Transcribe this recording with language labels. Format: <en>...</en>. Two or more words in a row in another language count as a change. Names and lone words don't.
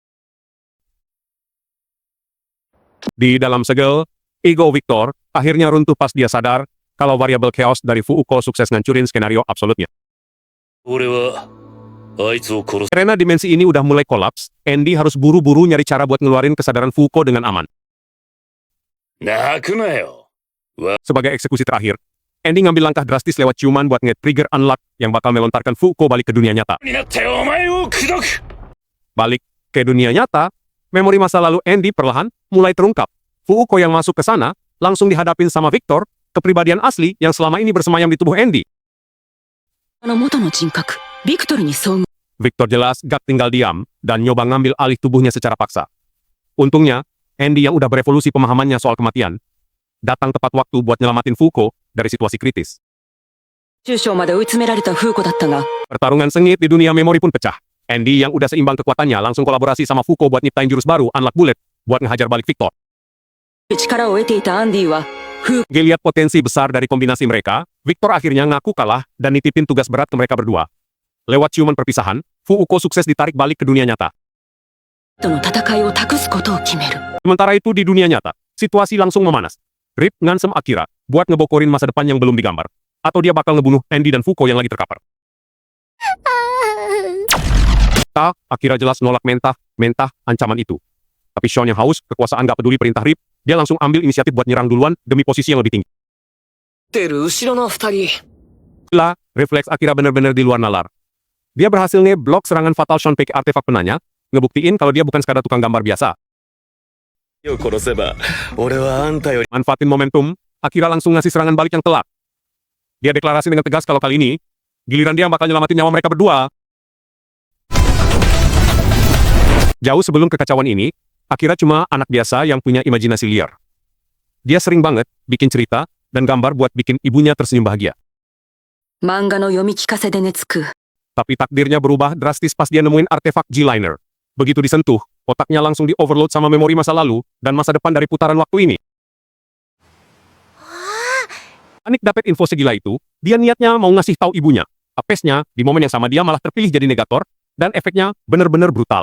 <id>Di dalam segel, ego Victor akhirnya runtuh pas dia sadar kalau variabel chaos dari Fuko sukses ngancurin skenario absolutnya.</id> <ja>俺はあいつを殺す</ja> <id>Karena dimensi ini udah mulai kolaps, Andy harus buru-buru nyari cara buat ngeluarin kesadaran Fuko dengan aman.</id> <ja>泣くなよ</ja> <id>Sebagai eksekusi terakhir, Andy ngambil langkah drastis lewat ciuman buat nge-</id> <en>trigger unlock</en> <id>yang bakal melontarkan Fuko balik ke dunia nyata.</id> <ja>になったよお前を口説く</ja> <id>Balik ke dunia nyata, memori masa lalu Andy perlahan mulai terungkap. Fuko yang masuk ke sana langsung dihadapin sama Victor, kepribadian asli yang selama ini bersemayam di tubuh Andy.</id> <ja>あの元の人格、ビクトルに遭遇。</ja> <id>Victor jelas gak tinggal diam dan nyoba ngambil alih tubuhnya secara paksa. Untungnya, Andy yang udah berevolusi pemahamannya soal kematian, datang tepat waktu buat nyelamatin Fuko dari situasi kritis.</id> <ja>中将まで追い詰められたフーコだったが、</ja> <id>Pertarungan sengit di dunia memori pun pecah. Andy yang udah seimbang kekuatannya langsung kolaborasi sama Fuko buat nyiptain jurus baru Unlock Bullet buat ngehajar balik Victor.</id> <ja>力を得ていたアンディは、フー</ja> <id>Ngeliat potensi besar dari kombinasi mereka, Victor akhirnya ngaku kalah dan nitipin tugas berat ke mereka berdua. Lewat ciuman perpisahan, Fuko sukses ditarik balik ke dunia nyata.</id> <ja>との戦いを託すことを決める。</ja> <id>Sementara itu di dunia nyata, situasi langsung memanas. Rip ngancem Akira buat ngebokorin masa depan yang belum digambar. Atau dia bakal ngebunuh Andy dan Fuko yang lagi terkapar. Akira jelas nolak mentah ancaman itu. Tapi Sean yang haus, kekuasaan gak peduli perintah Rip, dia langsung ambil inisiatif buat nyerang duluan demi posisi yang lebih tinggi.</id> <ja>てる後ろの二人。</ja> <id>Gila, refleks Akira bener-bener di luar nalar. Dia berhasil ngeblok serangan fatal Sean pakai artefak penanya, ngebuktiin kalau dia bukan sekadar tukang gambar biasa.</id> <ja>を殺せば、俺はあんたより。</ja> <id>Manfaatin momentum, Akira langsung ngasih serangan balik yang telat. Dia deklarasi dengan tegas kalau kali ini, giliran dia yang bakal nyelamatin nyawa mereka berdua. Jauh sebelum kekacauan ini, Akira cuma anak biasa yang punya imajinasi liar. Dia sering banget bikin cerita dan gambar buat bikin ibunya tersenyum bahagia.</id> <ja>漫画の読み聞かせで寝つく。</ja> <id>Tapi takdirnya berubah drastis pas dia nemuin artefak G-Liner. Begitu disentuh, otaknya langsung di-overload sama memori masa lalu dan masa depan dari putaran waktu ini. Panik dapet info segila itu, dia niatnya mau ngasih tahu ibunya. Apesnya, di momen yang sama dia malah terpilih jadi negator, dan efeknya bener-bener brutal.</id>